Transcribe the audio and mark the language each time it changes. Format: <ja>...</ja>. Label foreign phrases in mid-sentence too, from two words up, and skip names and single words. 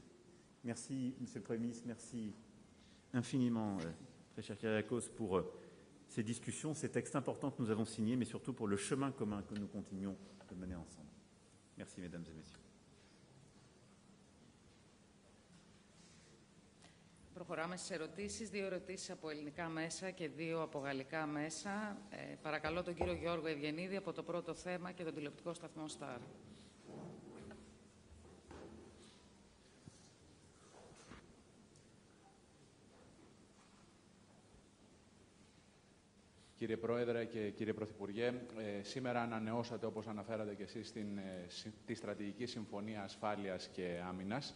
<fr>Merci, Monsieur le Premier ministre, merci infiniment, très cher Kyriakos, pour ces discussions, ces textes importants que nous avons signés, mais surtout pour le chemin commun que nous continuons de mener ensemble. Merci, mesdames et messieurs.</fr> <el>Προχωράμε στις ερωτήσεις. 2 ερωτήσεις από ελληνικά μέσα και 2 από γαλλικά μέσα. Παρακαλώ τον κύριο Γιώργο Ευγενίδη από το πρώτο θέμα και τον τηλεοπτικό σταθμό Star. Κύριε Πρόεδρε και κύριε Πρωθυπουργέ, σήμερα ανανεώσατε, όπως αναφέρατε και εσείς, τη Στρατηγική Συμφωνία Ασφάλειας και Άμυνας.</el>